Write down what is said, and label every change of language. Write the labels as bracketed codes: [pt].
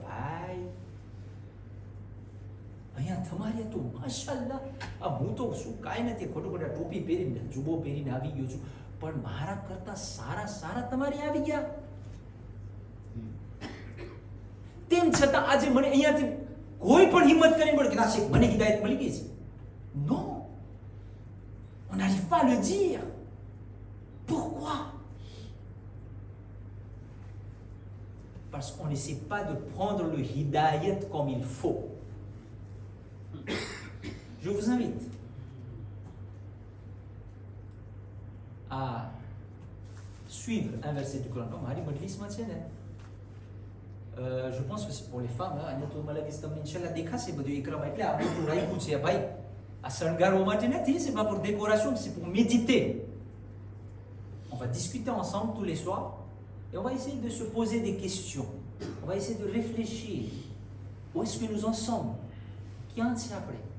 [gu] ભાઈ અહીંયા તમારે તો માશાઅલ્લાહ, આ હું તો શું કાંઈ નથી, ખોટું ખોટા ટોપી પહેરીને જુબો પહેરીને આવી ગયો છું, પણ મારા કરતા સારા સારા તમારે આવી ગયા. તેમ છતાં આજે મને અહીંયાથી કોઈ પણ હિંમત કરીને બોલે કે ના શેખ મને હિદાયત મળી ગઈ છે. [fr] Non, on n'arrive pas à le dire. Pourquoi? Parce qu'on n'essaie pas de prendre le hidayat comme il faut. Je vous invite à suivre un verset du Coran. [gu] Marie Majlisમાં છે ને, [fr] je pense que c'est pour les femmes, [gu] અહીંયા તો મલાવીસ તમને ઇન્શાલ્લાહ દેખાશે બધું એકરામાં, એટલે આ બધું રાખ્યું છે ભાઈ. આ શણગારવા માટે નથી, [fr] c'est pas pour décoration, c'est pour méditer. On va discuter ensemble tous les soirs et on va essayer de se poser des questions. On va essayer de réfléchir. Où est-ce que nous en sommes? [gu] ક્યાં છે આપણે?